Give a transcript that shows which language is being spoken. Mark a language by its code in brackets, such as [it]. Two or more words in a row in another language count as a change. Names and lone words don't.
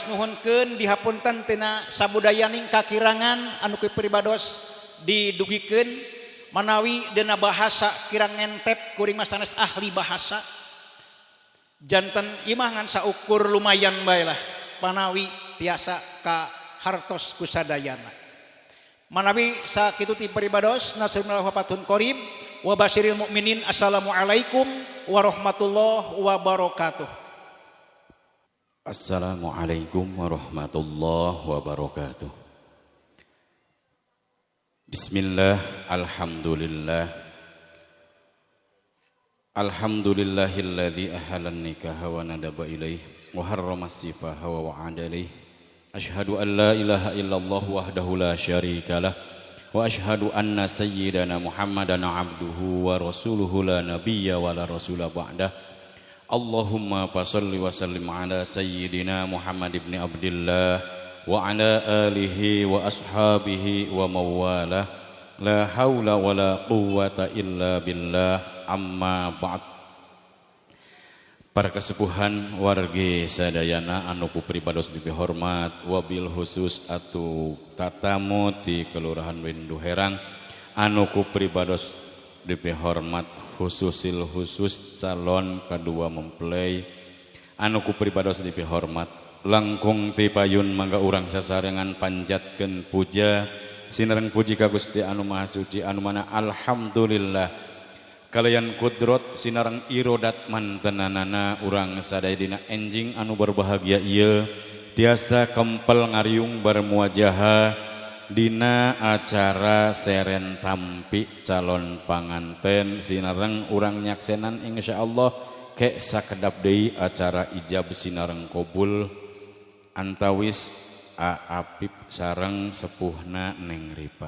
[su] nuhunkeun dihapunten tina sabudayaning kakirangan anu ku pribados didugikeun manawi dina bahasa kirang ngentep kuring mah sanes ahli bahasa janten imah ngan saukur lumayan bae lah manawi tiasa ka hartos kusadayana manawi sakitu ti pribados [ar] نسيم الله وفتح قريب وبشر المؤمنين. السلام عليكم ورحمة الله وبركاته. السلام عليكم ورحمة الله وبركاته. بسم الله، الحمد لله. الحمد لله الذي أحل النكاح وندب إليه وحرم السفاح ووعد إليه. أشهد أن لا إله إلا الله وحده لا شريك له وأشهد أن سيدنا محمدا عبده ورسوله لا نبي ولا رسول بعده. اللهم فصل وسلم على سيدنا محمد بن عبد الله وعلى آله وأصحابه ومواله لا حول ولا قوة إلا بالله أما بعد. [su] Para kesepuhan wargi sadayana anu ku pribados dipihormat [ar] وبالخصوص [su] atu tatamu ti Kelurahan Windu Herang anu ku pribados dipihormat khususil khusus [id] calon kedua mempelai [su] anu ku pribados dipihormat langkung ti payun mangga urang sasarengan panjatkeun puja sinareng puji ka Gusti anu Maha Suci anu mana alhamdulillah kalayan kudrot sinareng irodat mantenanana urang sadaya dina enjing anu berbahagia ieu tiasa kempel ngariung bermuajaha dina acara seren tampi calon panganten sinareng urang nyaksenan insyaallah ke sakedap deui acara ijab sinareng kobul antawis Aapip sareng sepuhna Neng Ripa.